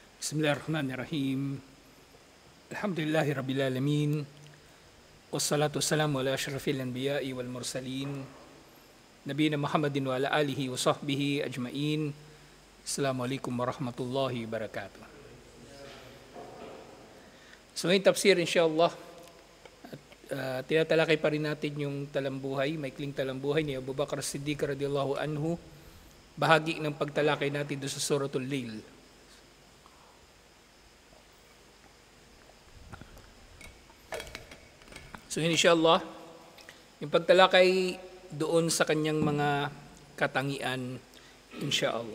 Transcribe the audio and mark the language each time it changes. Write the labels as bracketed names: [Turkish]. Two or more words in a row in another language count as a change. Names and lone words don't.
[Arabic] بسم الله الرحمن الرحيم. الحمد لله رب العالمين. والصلاة والسلام على أشرف الأنبياء والمرسلين. نبينا محمد وعلى آله وصحبه أجمعين. السلام عليكم ورحمة الله وبركاته. [Filipino] So ngayon tafsir insyaAllah. Tinatalakay pa rin natin yung talambuhay, maikling talambuhay ni Abu Bakr As-Siddiq [Arabic] رضي الله عنه. [Filipino] Bahagi ng pagtalakay natin doon sa Suratul Lail. So insyaAllah, yung pagtalakay doon sa kanyang mga katangian, insyaAllah.